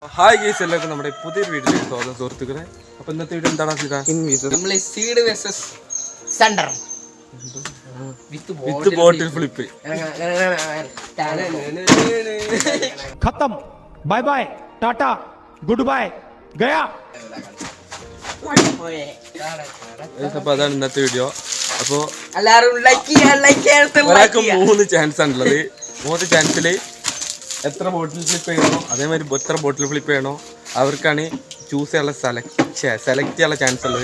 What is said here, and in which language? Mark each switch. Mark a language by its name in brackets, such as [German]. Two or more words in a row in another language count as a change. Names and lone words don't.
[Malayalam] ഹായ് ഗൈസ്, എല്ലാവർക്കും നമ്മുടെ പുതിയൊരു വീഡിയോയിലേക്ക് സ്വാഗതം സുഹൃത്തുക്കളെ. അപ്പൊ ഇന്നത്തെ വീഡിയോ എന്താണ് [English] seed versus center with bottle flip. खत्म bye bye tata good bye गया. [Malayalam] അപ്പൊ അതാണ് ഇന്നത്തെ വീഡിയോ. അപ്പോ എല്ലാരും ഒരാൾക്ക് 3 ചാൻസ് ആണുള്ളത്. 3 ചാൻസില് എത്ര [English] bottle flip [Malayalam] ചെയ്യണോ അതേമാതിരി എത്ര [English] bottle flip [Malayalam] ചെയ്യണോ അവർക്കാണ് ചൂസ് ചെയ്യാനുള്ള സെലക്ട് ചെയ്യാനുള്ള ചാൻസ് ഉള്ളത്.